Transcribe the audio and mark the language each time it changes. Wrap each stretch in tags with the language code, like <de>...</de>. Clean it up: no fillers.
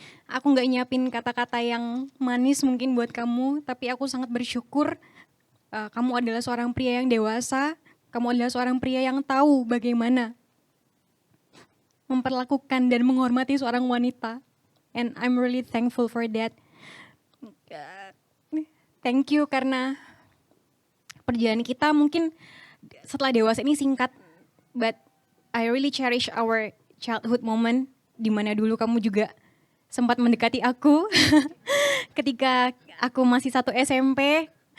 <id>Aku nggak nyiapin kata-kata yang manis mungkin buat kamu, tapi aku sangat bersyukur kamu adalah seorang pria yang dewasa, kamu adalah seorang pria yang tahu bagaimana memperlakukan dan menghormati seorang wanita.</id> <en>And I'm really thankful for that. Thank you</en> <id>karena perjalanan kita mungkin setelah dewasa ini singkat,</id> <en>but I really cherish our childhood moment,</en> <id>di mana dulu kamu juga sempat mendekati aku ketika aku masih satu SMP.</id>